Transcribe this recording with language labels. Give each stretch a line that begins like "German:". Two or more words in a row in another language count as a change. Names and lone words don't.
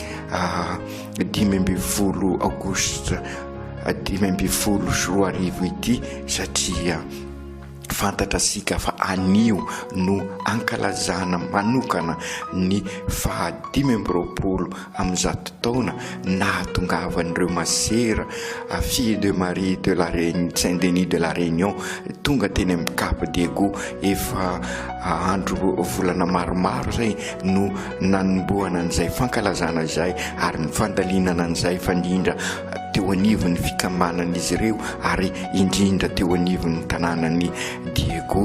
Malagasy: 10 aogositra 2024 ity, satria fantatra sika fa anio no ankalazana manokana ny fa 10 am'zato taona nahatongavan'ireo masera fille de Marie de la Saint-Denis de la Réunion tonga teny amin'ny Cap d'Ego. Efa andro volana maromaro zay no nanomboana an'izay fankalazana izay, ary ny fandalinana an'izay fandindra teo anivon'ny fikambanan'izy ireo, ary indrindra teo anivon'ny tanànany Diego.